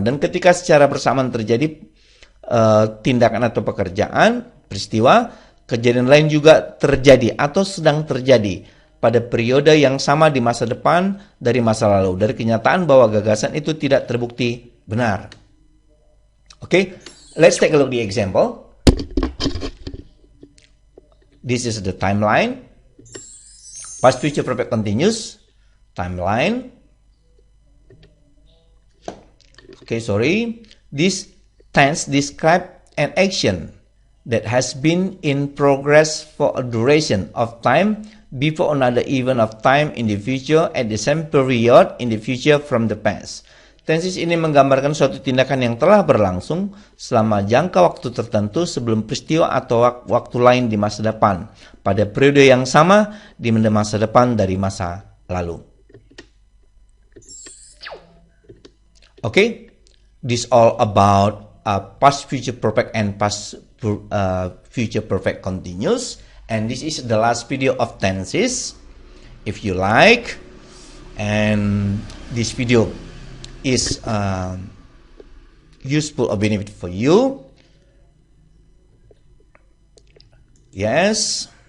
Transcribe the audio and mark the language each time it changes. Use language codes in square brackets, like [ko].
[id] Dan ketika secara bersamaan terjadi tindakan atau pekerjaan, peristiwa, kejadian lain juga terjadi atau sedang terjadi pada periode yang sama di masa depan dari masa lalu, dari kenyataan bahwa gagasan itu tidak terbukti benar. [en] Okay, let's take a look at the example. This is the timeline. Past, future, perfect continuous. Timeline. Okay, sorry. This tense describe an action that has been in progress for a duration of time before another event of time in the future at the same period in the future from the past. [id] Tenses ini menggambarkan suatu tindakan yang telah berlangsung selama jangka waktu tertentu sebelum peristiwa atau waktu lain di masa depan, pada periode yang sama di masa depan dari masa lalu. [en] Okay, this all about past, future perfect, and past, future perfect continuous. And this is the last video of tenses. If you like, and this video is useful or benefit for you, yes,